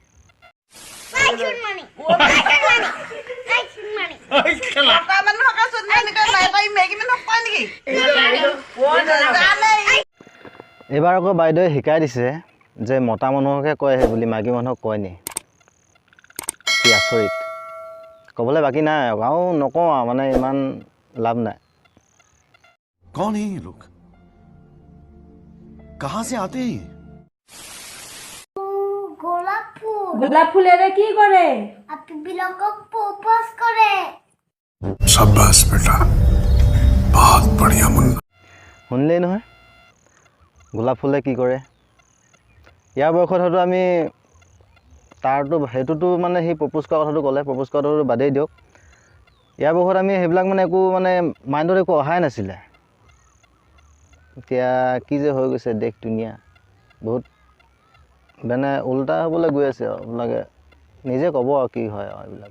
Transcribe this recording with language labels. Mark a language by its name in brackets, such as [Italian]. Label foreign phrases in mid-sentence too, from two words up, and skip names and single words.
[Assamese] এইবাৰ আকৌ বাইদেৱে শিকাই দিছে যে মতা মানুহকে কয় সেই বুলি মাইকী মানুহক কয় নি কি আচৰিত ক'বলৈ বাকী নাই আৰু নকওঁ ইমান লাভ নাই [Hindi] कौन है ये लोग कहां से आते हैं [Assamese] গোলাপ ফুলেৰে কি কৰে আপনি বিলাকক প্রপোজ করে [Hindi] शाबाश बेटा बहुत बढ़िया मुन्ना [Assamese] শুনিলেই নহয় গোলাপ ফুলে কি কৰে ইয়াৰ বয়সত হয়তো আমি সেইটোতো সি প্ৰপ'জ কৰা কথাটো ক'লে প্ৰপ'জ কৰাটো বাদেই দিয়ক ইয়াৰ বয়সত আমি সেইবিলাক একো মাইণ্ডত একো অহাই নাছিলে এতিয়া কি যে হৈ গৈছে দেশ দুনিয়া বহুত উল্টা হ'বলৈ গৈ আছে আপোনালোকে নিজে ক'ব আৰু কি হয় এইবিলাক